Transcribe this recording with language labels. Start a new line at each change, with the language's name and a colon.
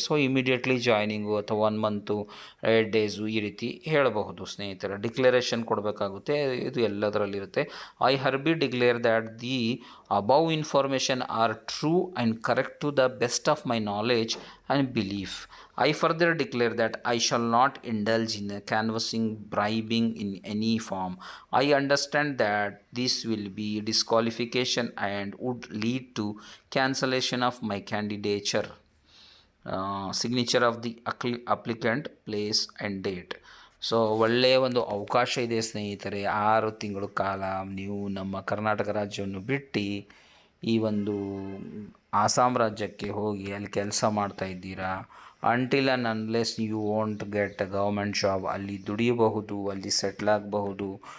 Kannada: So immediately joining ಅಥವಾ 1 month 8 days ಈ ರೀತಿ ಹೇಳಬಹುದು ಸ್ನೇಹಿತರೆ. ಡಿಕ್ಲರೇಷನ್ ಕೊಡಬೇಕಾಗುತ್ತೆ, ಇದು ಎಲ್ಲದರಲ್ಲಿರುತ್ತೆ.
English: I hereby declare that the above information are true and correct to the best of my knowledge and belief. I further declare that I shall not indulge in canvassing, bribing in any form. I understand that this will be disqualification and would lead to cancellation of my candidature. Signature of the applicant, place and date.
Kannada: So ಒಳ್ಳೆಯ ಒಂದು ಅವಕಾಶ ಇದೆ ಸ್ನೇಹಿತರೆ. 6 ತಿಂಗಳ ಕಾಲ ನೀವು ನಮ್ಮ ಕರ್ನಾಟಕ ರಾಜ್ಯವನ್ನು ಬಿಟ್ಟು ಈ ಒಂದು ಆಸಾಂ ರಾಜ್ಯಕ್ಕೆ ಹೋಗಿ ಅಲ್ಲಿ ಕೆಲಸ ಮಾಡ್ತಾ ಇದ್ದೀರಾ.
English: until and unless you won't get government job,
Kannada: ಅಲ್ಲಿ ದುಡಿಯಬಹುದು, ಅಲ್ಲಿ ಸೆಟ್ಲ್ ಆಗಬಹುದು.